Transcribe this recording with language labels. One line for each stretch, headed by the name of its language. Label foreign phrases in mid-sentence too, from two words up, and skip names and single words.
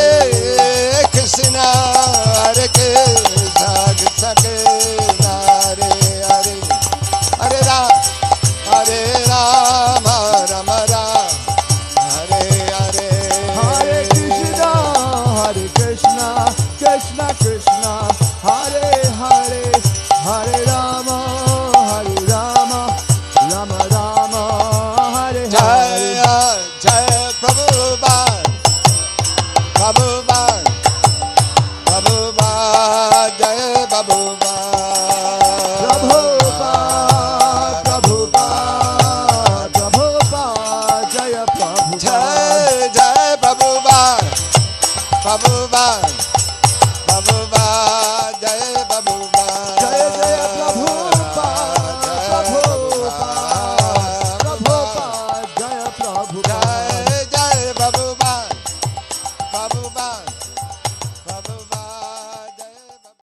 Sanskrit: Krishna, Hare Krishna, Krishna Krishna, Hare Hare, Hare Rama, Rama Rama, Hare Hare. Hare Krishna, Hare Krishna, Krishna Krishna, Hare Hare, Hare Rama, Rama Rama, Hare Hare. Jai Prabhupada, Prabhupada, Prabhupada, Jai Prabhupada, Prabhupada, Prabhupada, Jai Prabhupada, Jai Prabhupada, Prabhupada, Prabhupada, Jai Prabhupada, Jai Prabhupada, Prabhupada, Jai Prabhupada, Jai Prabhupada, Prabhupada, Prabhupada, Jai Prabhupada.